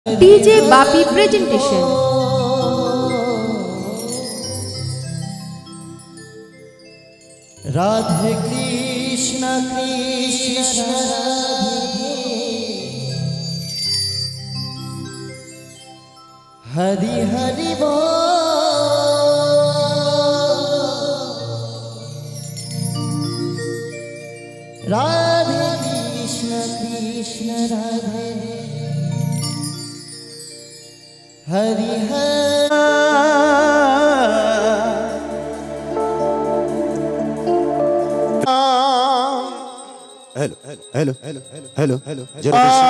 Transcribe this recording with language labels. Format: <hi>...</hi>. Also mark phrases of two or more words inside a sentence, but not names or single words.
<en>DJ Bapi presentation.</en> <hi>राधे कृष्ण कृष्ण राधे हरि हरि बोल राधे कृष्ण कृष्ण राधे हरि हरि</hi> <en>hello hello hello hello</en> <hi>जरा</hi>